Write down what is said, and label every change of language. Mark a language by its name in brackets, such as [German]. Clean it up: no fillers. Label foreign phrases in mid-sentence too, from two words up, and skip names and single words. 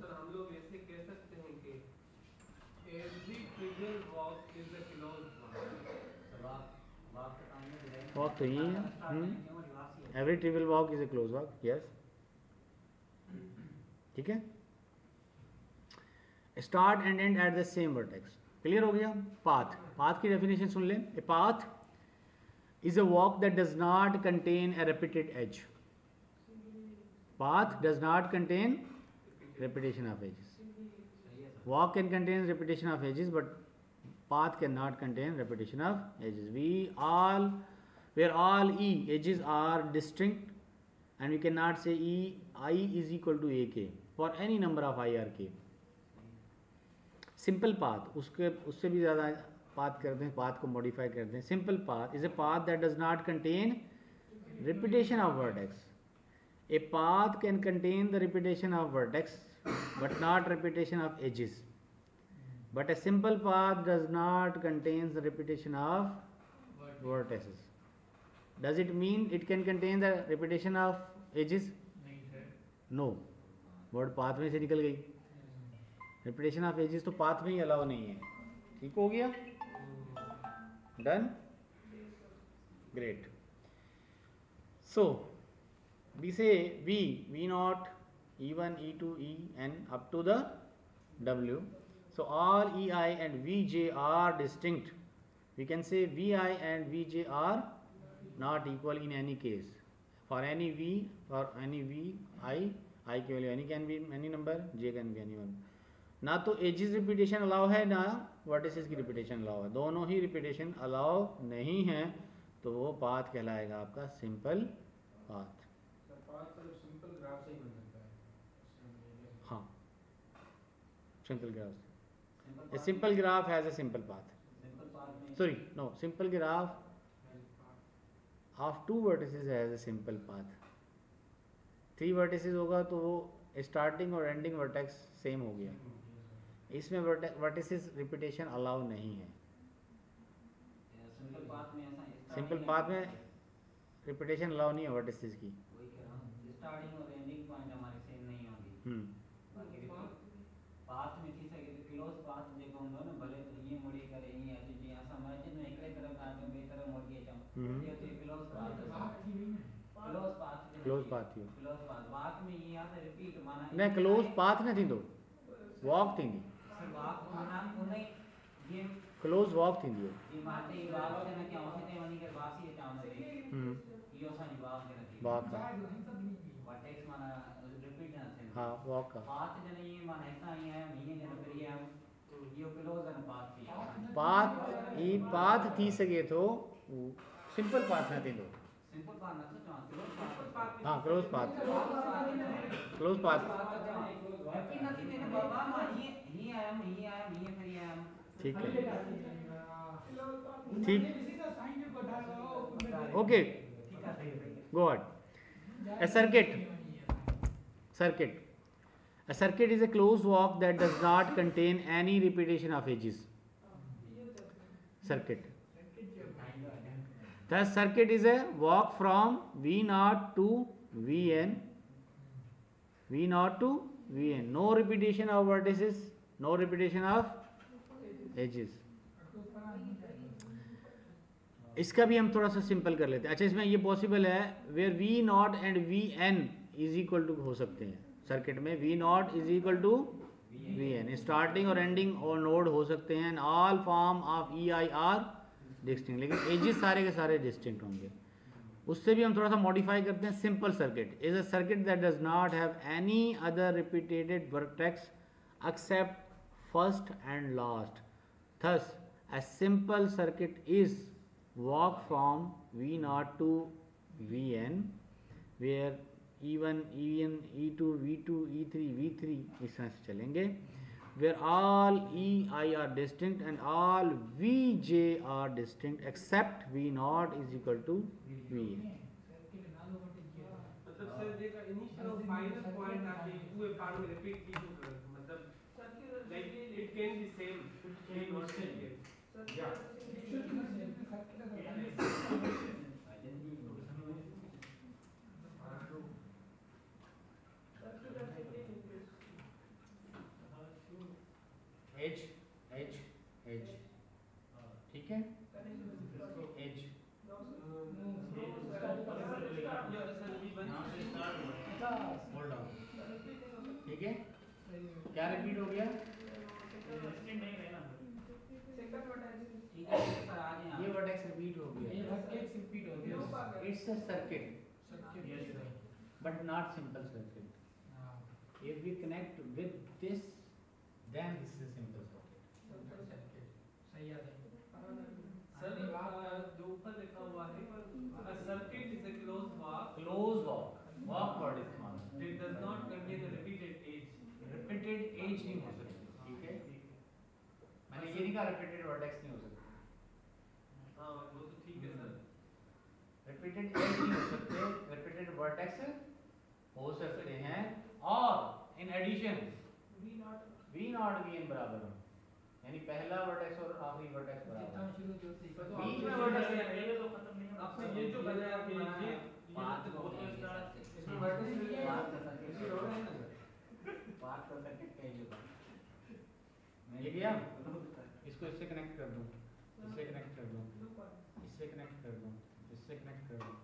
[Hindi] सर हम लोग ऐसे कह सकते हैं कि [English] every trivial walk is a closed walk. वॉक [Hindi] तो यही है, [English] every trivial walk is a close walk, yes. [Hindi] ठीक है, [English] start and end at the same vertex, क्लियर हो गया। [Hindi] पाथ की डेफिनेशन सुन लें। [English] a path is a walk that does not contain a repeated edge. path does not contain repetition of edges, walk can contain repetition of edges but path cannot contain repetition of edges। where all E edges are distinct and we cannot say I is equal to AK for any number of I or K। simple path, [Hindi] उससे भी ज़्यादा पाथ करते हैं, पाथ को मॉडिफाई करते हैं। [English] simple path is a path that does not contain repetition of vertex. A path can contain the repetition of vertex but not repetition of edges, but a simple path does not contain the repetition of vertices। Does it mean it can contain the repetition of edges? No, word path [Hindi] में से निकल गई, [English] repetition of edges [Hindi] तो path में ही अलाउ नहीं है। ठीक हो गया, [English] done, great. So we say V naught, E1, E2, En up to the W. So all EI and VJ are distinct. We can say VI and VJ are not equal in any case. For any V, for any VI, I की value any can be any number, J can be any one। [Hindi] ना तो एजिस रिपीटेशन अलाउ है ना वर्टिसेस की रिपीटेशन अलाउ है, दोनों ही रिपीटेशन अलाउ नहीं है, तो वो पाथ कहलाएगा आपका [English] simple path. हाँ, simple graph, a simple graph has a simple path, sorry no, simple graph of two vertices has a simple path। [Hindi] 3 vertices होगा तो वो स्टार्टिंग और एंडिंग [English] vertex same [Hindi] हो गया। इसमें [English] vertices repetition allow [Hindi] नहीं है। [English] simple path [Hindi] में ऐसा [English] simple path [Hindi] में [English] repetition allow [Hindi] नहीं है वर्टिसेस की। वही कह रहा हूँ, स्टार्टिंग और एंडिंग पॉइंट हमारे सेम नहीं होंगे। [Sindhi] बाकी पाथ में थी सके तो [English] close path [Sindhi] जेको हूंदो न भले तो ये मुड़ी करे ये अची असां मस्जिद में हिकिड़े तरफ़ आहियूं ॿिए तरफ़ मुड़ी अचूं, इहो थी [English] close path. close path close path [Sindhi] थी [English] close path walk [Sindhi] में ये आहे त रिपीट माना न [English] close path [Sindhi] न थींदो, वॉक थींदी। वाक माना उन जीअं [English] close walk [Sindhi] थींदी है। जी मां ते वाक ते न कयूं सीधे वञी करे वासी अचां हुनखे, इहो असांजी वाक ते न थी [Hindi] वॉक का [Sindhi] वर्टेक्स माना रिपीट न थिए। [Hindi] हाँ वॉक का [Sindhi] पाथ जन ये माना हितां ई आहियूं हीअं जन फिरी आहियूं, इहो [English] close and path [Sindhi] थी पाथ ई पाथ थी सके तो [English] simple path [Sindhi] न थींदो। [English] simple path [Sindhi] न थो चवां, [English] close path. हाँ close path, close path [Sindhi] रिपीट न थी थिए न बाबा, मां हीअं आयुमि हीअं फिरी आयुमि। [Hindi] ठीक है, ठीक, [English] okay, go ahead. A circuit is a closed walk that does not contain any repetition of edges. Circuit. Thus circuit is a walk from V0 to Vn, no repetition of vertices, no repetition of edges. [Hindi] इसका भी हम थोड़ा सा सिंपल कर लेते हैं। अच्छा, इसमें ये पॉसिबल है [English] where V0 and Vn is equal to [Hindi] हो सकते हैं। सर्किट में [English] V0 is equal to Vn, [Hindi] स्टार्टिंग और एंडिंग और नोड हो सकते हैं। [English] all form of EI are distinct, [Hindi] लेकिन एजेस सारे के सारे डिस्टिंक्ट होंगे। उससे भी हम थोड़ा सा मॉडिफाई करते हैं। [English] simple circuit is a circuit that does not have any other repeated vertex except first and last. थस a simple circuit is walk from V0 to Vn where E1, En, E2, V2, E3, V3 [Hindi] इस तरह से चलेंगे, [English] where all Ei are distinct and all Vj are distinct except V0 is equal to Vn। [Sindhi] मतलब सर जेका इनिशियल और फाइनल पॉइंट आके उहे पाण में रिपीट थी तो मतलब [English] like it can be same [Sindhi] इन [English] not same. [Hindi] एज ठीक है, एज [English] hold on, [Hindi] ठीक है। क्या रिपीट हो गया? ये वर्टेक्स रिपीट हो गया। [English] it's a circuit but not simple circuit. If we connect with this, then this is a simple circuit. [Hindi] सर जो ऊपर लिखा हुआ है [English] a circuit is a closed walk Close walk, walk word इस्तेमाल। that does not contain a repeated edge। Repeated edge [Hindi] नहीं हो सकती, ठीक है। मैंने ये नहीं कहा [English] repeated vertex [Hindi] नहीं हो सकती। हाँ वो तो ठीक है सर। [English] Repeated edge [Hindi] नहीं हो सकते, [English] repeated vertex [Hindi] हो सकते हैं। और [English] in addition [Hindi] V0 Vn बराबर हो, यानी पहला वर्टेक्स और आखिरी वर्टेक्स बराबर। बीच में वर्टेक्स आपने ये जो बनाया कि ये पाथ को इसमें वर्टेक्स पाथ का सर्किट कहीं होगा। ये गया, इसको इससे कनेक्ट कर दूं, इससे कनेक्ट कर दूं, इससे कनेक्ट कर दूं, इससे कनेक्ट कर दूं।